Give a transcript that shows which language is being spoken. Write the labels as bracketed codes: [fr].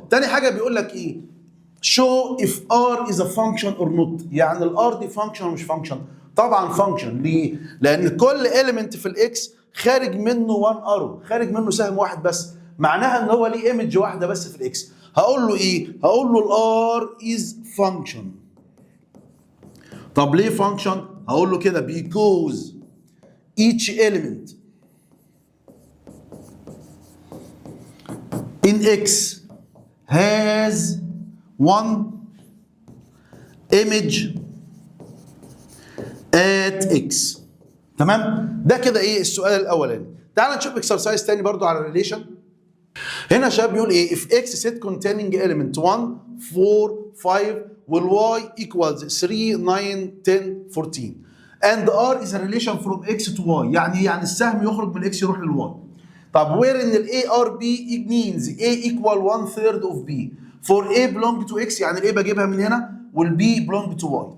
[ar] تاني حاجه بيقول لك ايه؟ [en] show if r is a function or not، [ar] يعني الار دي فانكشن ولا مش فانكشن؟ طبعا فانكشن. ليه؟ لان كل element في الاكس خارج منه 1 ارو، خارج منه سهم واحد بس، معناها ان هو ليه ايمج واحده بس في الاكس. هقول له ايه؟ هقول له الار از فانكشن. طب ليه فانكشن؟ هقول له كده [en] because each element in x has one image at x. [ar] تمام؟ ده كده ايه السؤال الاولاني. تعال نشوف اكسرسايز تاني برضو على الريليشن. [en] هنا شباب بيقول ايه؟ if x set containing element 1 4 5 وال y equals 3 9 10 14 and r is a relation from x to y. [ar] يعني السهم يخرج من x يروح للy. [en] طب where ان ال a r b means a equal 1/3 of b for a belong to x، [ar] يعني ال a بجيبها من هنا [en] وال b belong to y.